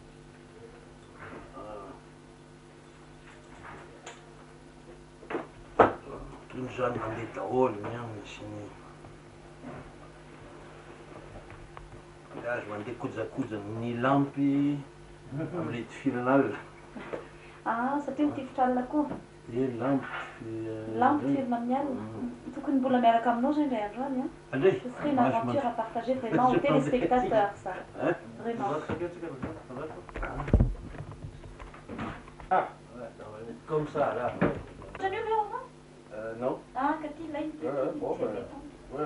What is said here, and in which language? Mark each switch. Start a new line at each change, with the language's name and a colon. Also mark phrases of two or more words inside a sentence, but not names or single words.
Malagasy: Toy izany mandeha daholo ny aminy sy ny azo mandeha kojakoja ny lampy amin'ilay tifirin'alina. Satria mitifitra alina koa. Lampy firina amin'ny alina. Tokony mbola miaraka aminao zay indray andro any.
French: Allez. Ce serait une aventure à partager vraiment aux téléspectateurs ça. Vraiment. Ah, comme ça là. Tu as nu là Non. Ah, Cathy, là, il Ouais, ouais.